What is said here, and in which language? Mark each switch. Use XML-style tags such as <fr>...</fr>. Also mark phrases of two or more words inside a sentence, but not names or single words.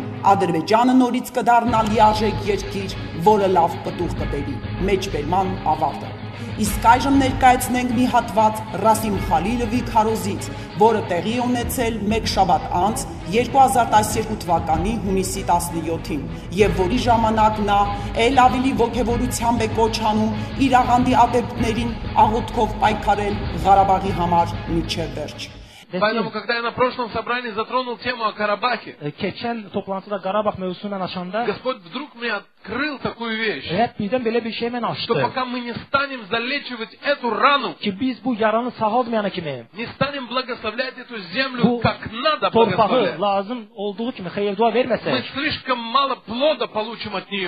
<hy>Ադրբեջանը նորից կդառնա լիարժեք երկիր, որը լավ պտուղ կբերի, մեջբերման ավարտը։ Իսկ այժմ ներկայացնենք մի հատված Ռասիմ Խալիլովի քարոզից, որը տեղի ունեցել մեկ շաբաթ անց 2012 թվականի հունիսի 17-ին, եւ որի ժամանակ նա ել ավելի ոգևորությամբ է կոչ անում իր աղանդի adeptներին աղոթքով պայքարել Ղարաբաղի համար մինչև վերջ։</hy> <ru>Поэтому, когда я на прошлом собрании затронул тему о Карабахе, Господь вдруг мне открыл такую вещь, что пока мы не станем залечивать эту рану, не станем благословлять эту землю, как надо благословлять, мы слишком мало плода получим от нее.</ru>